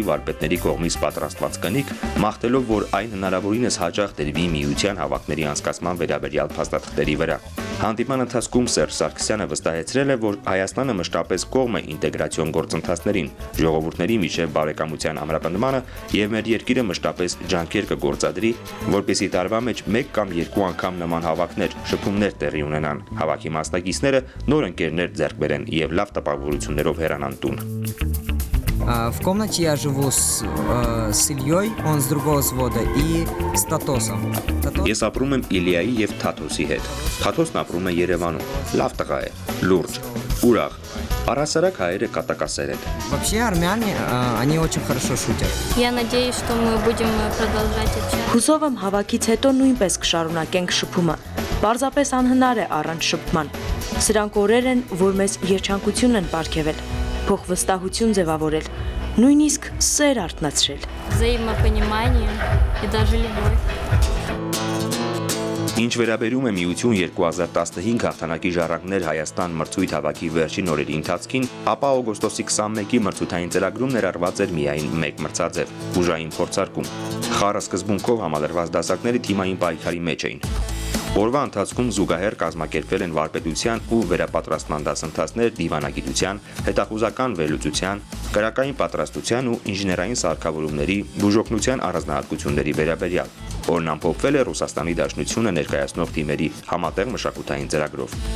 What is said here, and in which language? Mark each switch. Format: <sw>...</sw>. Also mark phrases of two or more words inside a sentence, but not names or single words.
<hy>վարպետների կողմից պատրաստված կնիկ, մաղթելով, որ այն հնարավորինս հաճախ դրվի միության հավաքների անցկացման վերաբերյալ փաստաթղթերի վրա։ Հանդիպման ընթացքում Սերժ Սարգսյանը վստահեցրել է, որ Հայաստանը մշտապես կողմ է ինտեգրացիոն գործընթացներին, ժողովուրդների միջև բարեկամության ամրապնդմանը եւ մեր երկիրը մշտապես ջանքեր կգործադրի, որպեսզի տարվա մեջ 1 կամ 2 անգամ նման հավաքներ, շփումներ տեղի ունենան, հավաքի մասնակիցները նոր ընկերներ ձեռք բերեն եւ լավ տպավորություններով հեռանան տուն։</hy> <ru>В комнате я живу с Ильей, он с другого взвода, и с Татосом.</ru> <hy>Ես ապրում եմ Իլիայի եւ Թաթոսի հետ։ Թաթոսն ապրում է Երևանում։ Լավ տղա է, լուրջ, ուրախ։ Առհասարակ հայերը կատակասեր են։</hy> <ru>Вообще армяне, они очень хорошо шутят. Я надеюсь, что мы будем продолжать общаться.</ru> <hy>Հուսով եմ հավաքից հետո նույնպես կշարունակենք շփումը։ Պարզապես անհնար է առանց շփման։ Սրանք օրեր են, որ մեզ երջանկություն են պարգևել, փոխվստահություն ձևավորել, նույնիսկ սեր արթնացրել։</hy> <ru>Взаимопонимание и даже любовь.</ru> <hy>Ինչ վերաբերում է Միություն 2015 հաղթանակի ժառանգներ Հայաստան մրցույթ հավաքի վերջին օրերի ընթացքին, ապա օգոստոսի 21-ի մրցութային ծրագրում ներառված էր միայն մեկ մրցաձև՝ ուժային փորձարկում։ Խառը սկզբունքով համալրված դասակները թիմային պայքարի մեջ էին։ Օրվա ընթացքում զուգահեռ կազմակերպվել են վարպետության ու վերապատրաստման դասընթացներ դիվանագիտության, հետախուզական վերլուծության, կրակային պատրաստության ու ինժեներային սարքավորումների, բուժօգնության առանձնահատկությունների վերաբերյալ, որն ամփոփվել է Ռուսաստանի Դաշնությունը ներկայացնող թիմերի համատեղ մշակութային ծրագրով։</hy>